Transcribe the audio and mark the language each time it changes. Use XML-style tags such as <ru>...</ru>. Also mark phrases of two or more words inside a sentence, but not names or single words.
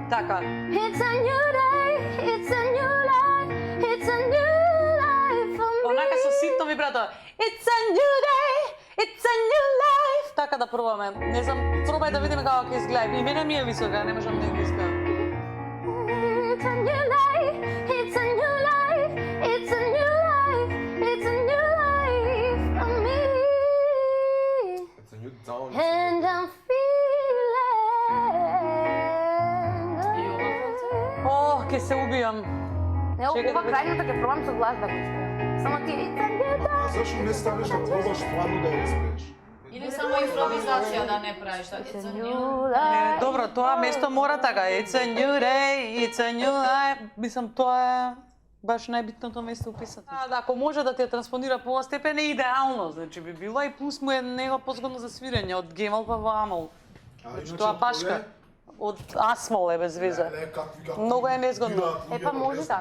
<mk>така.</mk> <en>It's a new day, it's a new life, it's a new life for me.</en> <mk>Онака со ситно вибрато.</mk> <en>It's a new day, it's a new life.</en> <mk>Така да пробаме. Не знам, пробај да видиме како ќе изгледа. И мене ми е висока, не можам да го испеам.</mk> <en>It's a new life, it's a new life, it's a new life, it's a new life for me. It's a new dawn. And I'm feeling.</en> <mk>О, ќе се убијам. Ево, Чекай да ова видим. крајната ќе пробам со глас да го испеам. Само ти</mk> <en>it's a new</en> <mk>А</mk> <en>day.</en> <mk>зашо не станеш да пробаш стварно да ја испееш? Или само импровизација да не правиш.</mk> <en>It's a New. new</en> <mk>Не,</mk> <en>life.</en> <mk>добро, тоа место мора така.</mk> <en>It's a new day, it's a new life.</en> <mk>Мислам, тоа е баш најбитното место описано. Да, ако може да ти ја транспонира по оваа степен е идеално, значи би било и плюс му е него позгодно за свирење од гемал па во амал. Значи тоа башка од асмол е без веза. Многу е незгодно. Па може така.</mk>